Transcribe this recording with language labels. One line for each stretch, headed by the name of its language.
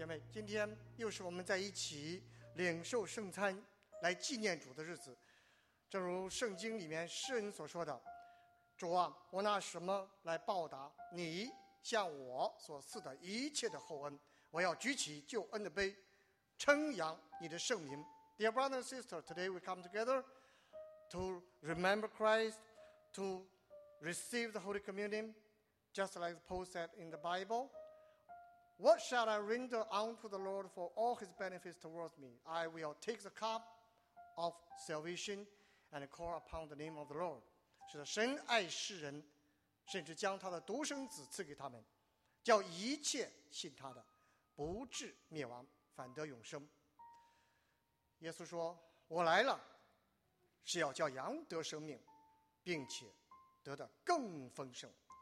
Chinese: 今天又是我们在一起领受圣餐来纪念主的日子，正如圣经里面诗人所说的，主啊，我拿什么来报答你向我所赐的一切的厚恩，我要举起救恩的杯称扬你的圣名。
English: Dear brother and sister, today we come together to remember Christ, to receive the Holy Communion, just like the Paul said in the BibleWhat shall I render unto the Lord for all his benefits towards me? I will take the cup of salvation and call upon the name of the Lord.
Chinese: 是的，神爱世人，甚至将他的独生子赐给他们，叫一切信他的不至灭亡，反得永生。耶稣说，我来了是要叫羊得生命，并且得的更丰盛。